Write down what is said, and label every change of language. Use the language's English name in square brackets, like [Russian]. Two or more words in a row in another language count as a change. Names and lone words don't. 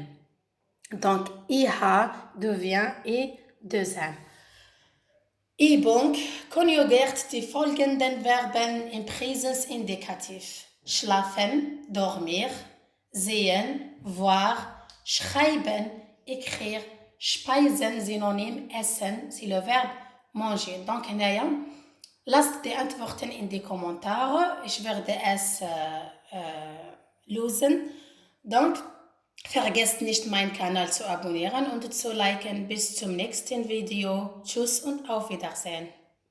[French] Donc, iha devient e deuxième. [German] Übung konjugiert die folgenden Verben im Präsensindikativ. Schlafen, dormir, sehen, voir, schreiben, écrire, speisen, Synonym, essen, [French] c'est le verbe manger. Donc, [German] lasst die Antworten in die Kommentare. Ich werde es lösen. Donc, vergesst nicht, meinen Kanal zu abonnieren und zu liken. Bis zum nächsten Video. Tschüss und auf Wiedersehen.